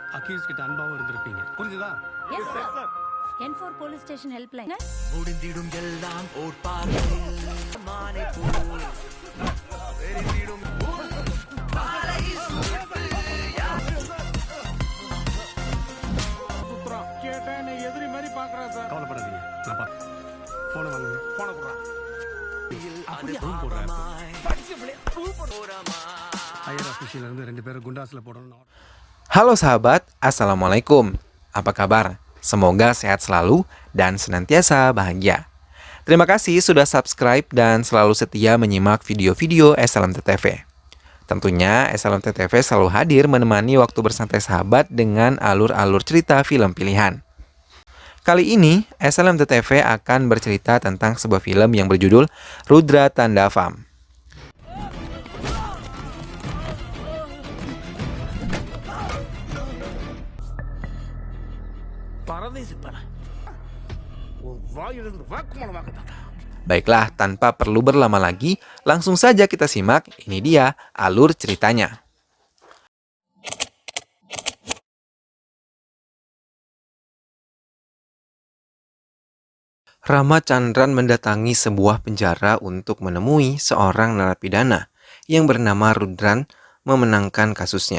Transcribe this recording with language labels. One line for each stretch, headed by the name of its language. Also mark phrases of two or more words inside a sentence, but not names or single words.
Tamil: அக்யூஸ் கிட்ட அன்பாவும் இருந்திருப்பீங்க. புரிஞ்சுதா?
English: Yes, sir. N4 police station helpline.
Tamil: முடிந்திடும் எல்லாம் ஓர் பார்வையில் மானை போல் எரிந்திடும் பாலை சுட்டு சுத்துறான். கேட்டேன், என்னை எதிரி மாதிரி பார்க்கறான் சார். கவலைப்படாதீங்க. நான் பா போன வாங்குங்க. போன குடுறான். அது ரூம் போடுறேன். ஓரமா
English: higher official
Tamil: இருந்து 2 பேரை குண்டாஸ்ல போடணும்.
Indonesian: Halo sahabat, Assalamualaikum. Apa kabar? Semoga sehat selalu dan senantiasa bahagia. Terima kasih sudah subscribe dan selalu setia menyimak video-video SLMT TV. Tentunya SLMT TV selalu hadir menemani waktu bersantai sahabat dengan alur-alur cerita film pilihan. Kali ini SLMT TV akan bercerita tentang sebuah film yang berjudul Rudra Tanda Vam.
Tamil: பரதேசிப்பன. உன் வாயிலிருந்து வாக்குமூலமாக்குதாடா.
Indonesian: Baiklah, tanpa perlu berlama lagi, langsung saja kita simak. Ini dia alur ceritanya. Rama Chandran mendatangi sebuah penjara untuk menemui seorang narapidana yang bernama Rudran memenangkan kasusnya.